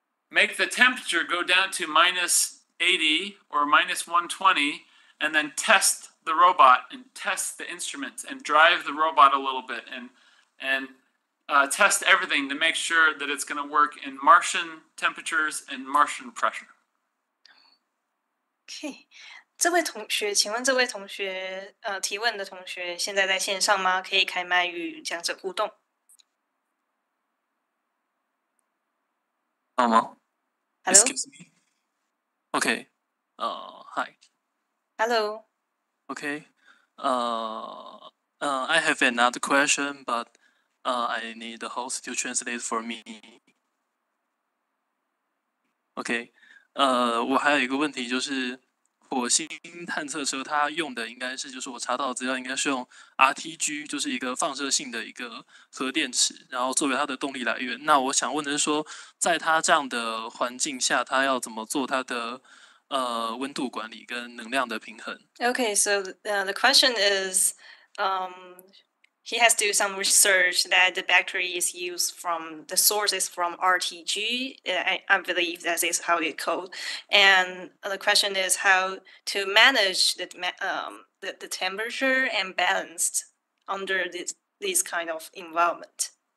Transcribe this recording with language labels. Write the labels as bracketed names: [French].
[English] make the temperature go down to minus 80 or minus 120, and then test the robot and test the instruments and drive the robot a little bit and test everything to make sure that it's going to work in Martian temperatures and Martian pressure. [Chinese] OK， 这位同学，请问这位同学提问的同学现在在线上吗？可以开麦与讲者互动。好吗 [English] Hello? Excuse me. Okay. Hi. Hello. Okay. I have another question, but I need the host to translate for me. Okay. [Chinese] 我还有一个问题，就是火星探测车它用的应该是，就是我查到的资料应该是用 RTG， 就是一个放射性的一个核电池，然后作为它的动力来源。那我想问的是说，在它这样的环境下，它要怎么做它的温度管理跟能量的平衡？ [English] Okay, so the question is, he has to do some research that the battery is used from the sources from RTG. I believe that is how it's called. And the question is how to manage the temperature and balanced under this kind of environment.